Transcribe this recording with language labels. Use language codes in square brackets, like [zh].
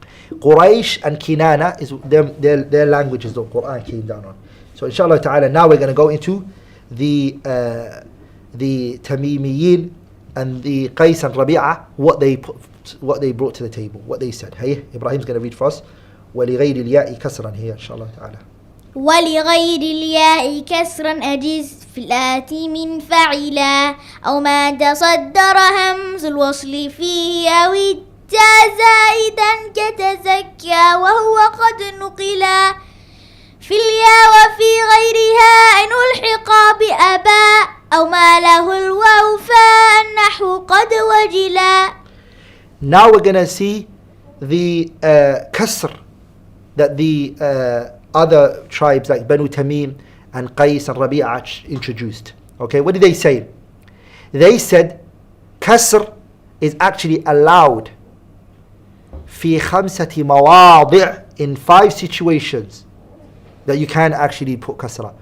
[en] Quraysh and Kinana is their languages the Qur'an came down on. So inshallah ta'ala now we're going to go into the Tamimiyin and the Qais and Rabi'a, what they brought to the table, what they said. Hey, Ibrahim's going to read for us. [ar] وَلِغَيْرِ الْيَاءِ كَسْرًا [en] here inshallah ta'ala. [ar] ولغير الياء كسرا أجز في الآتي من فعلا أو ما تصدر همز الوصل فيه أو التاء زائدا كتزكى وهو قد نقلا في الياء وفي غيرها إن ألحق بأباء أو ما له الواو فالنحو قد وجلا. [en] Now we're going to see the kasr that the other tribes like Banu Tamim and Qais and Rabi'a introduced. Okay, what did they say? They said kasr is actually allowed [ar] في خمسة مواضع, [en] in 5 situations that you can actually put kasra.